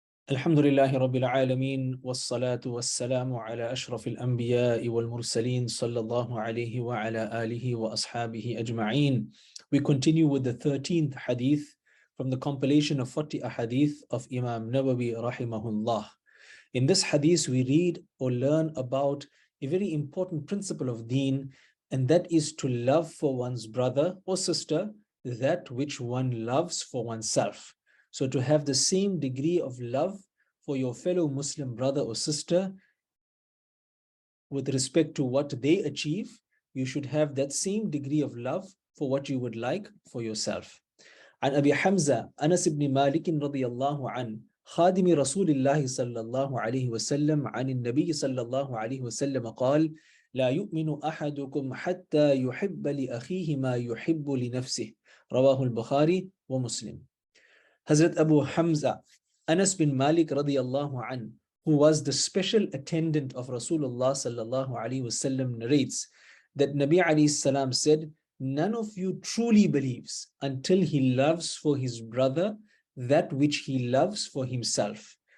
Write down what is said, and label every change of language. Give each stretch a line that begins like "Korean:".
Arabic: الحمد لله رب العالمين والصلاة والسلام على أشرف الأنبياء والمرسلين صلى الله عليه وعلى آله وأصحابه أجمعين.
English: We continue with the 13th hadith from the compilation of 40 ahadith of Imam Nawawi rahimahullah. In this hadith we read or learn about a very important principle of deen, and that is to love for one's brother or sister that which one loves for oneself. So to have the same degree of love for your fellow Muslim brother or sister with respect to what they achieve, you should have that same degree of love for what you would like for yourself.
Arabic: عن أبي حمزة أنس بن مالك رضي الله عنه خادم رسول الله صلى الله عليه وسلم عن النبي صلى الله عليه وسلم قال: لا يؤمن أحدكم حتى يحب لأخيه ما يحب لنفسه. رواه البخاري ومسلم.
English: Hazrat Abu Hamza, Anas bin Malik radiyallahu an, who was the special attendant of Rasulullah sallallahu alaihi wasallam, narrates that Nabi alayhi salam said, none of you truly believes until he loves for his brother that which he loves for himself.